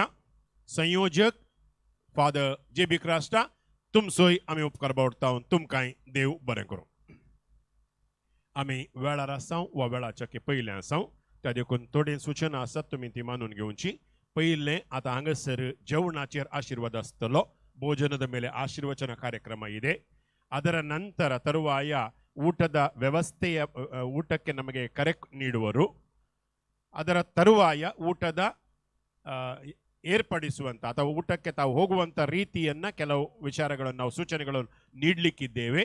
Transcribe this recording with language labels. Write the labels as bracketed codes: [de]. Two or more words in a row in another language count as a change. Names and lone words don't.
[kok] संयोजक फादर जे.बी. क्रास्टा तुमचोय आमी उपकार बावडटा. तुमकांय देव बरें करूं. आमी वेळार आसां वा वेळाच्या पयले आसां त्या देखून थोडी सूचना आसात तुमी ती मानून घेवची. पयलें आतां हांगासर जेवणाचेर आशिर्वाद आसतलो. [kn] ಭೋಜನದ ಮೇಲೆ ಆಶೀರ್ವಚನ ಕಾರ್ಯಕ್ರಮ ಇದೆ. ಅದರ ನಂತರ ತರುವಾಯ ಊಟದ ವ್ಯವಸ್ಥೆಯ ಊಟಕ್ಕೆ ನಮಗೆ ಕರೆ ನೀಡುವರು. ಅದರ ತರುವಾಯ ಊಟದ ಏರ್ಪಡಿಸುವಂಥ ಅಥವಾ ಊಟಕ್ಕೆ ತಾವು ಹೋಗುವಂಥ ರೀತಿಯನ್ನು ಕೆಲವು ವಿಚಾರಗಳನ್ನು ನಾವು ಸೂಚನೆಗಳನ್ನು ನೀಡಲಿಕ್ಕಿದ್ದೇವೆ.